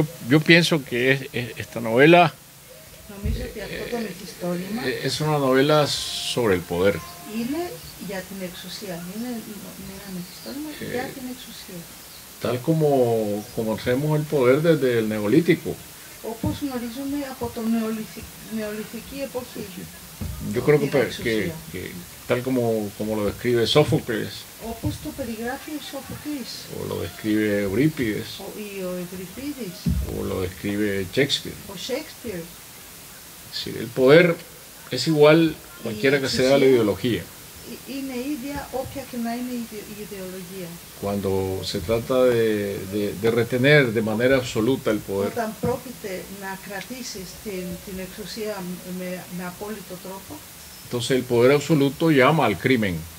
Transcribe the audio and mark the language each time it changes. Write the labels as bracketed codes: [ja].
[es] Yo pienso que esta novela [el] Νομίζω ότι αυτό το μυθιστόρημα [es] es una novela sobre el poder. [el] είναι για την εξουσία. Είναι ένα μυθιστόρημα για την εξουσία. [es] Tal como conocemos el poder desde el neolítico. [el] Όπως γνωρίζουμε από το νεολιθική εποχή. [es] Yo creo que tal como lo describe Sófocles, [el] όπως το περιγράφει ο Σοφοκλής, [es] o lo describe Eurípides, [el] ή ο Ευρυπίδης, [es] o lo describe Shakespeare. [el] ο Shakespeare. [es] Sí, el poder es igual cualquiera que sea la ideología. [el] Είναι ίδια όποια και να είναι η ιδεολογία. [es] Cuando se trata de retener de manera absoluta el poder. [el] Όταν πρόκειται να κρατήσεις την εξουσία με απόλυτο τρόπο, [es] Entonces el poder absoluto llama al crimen.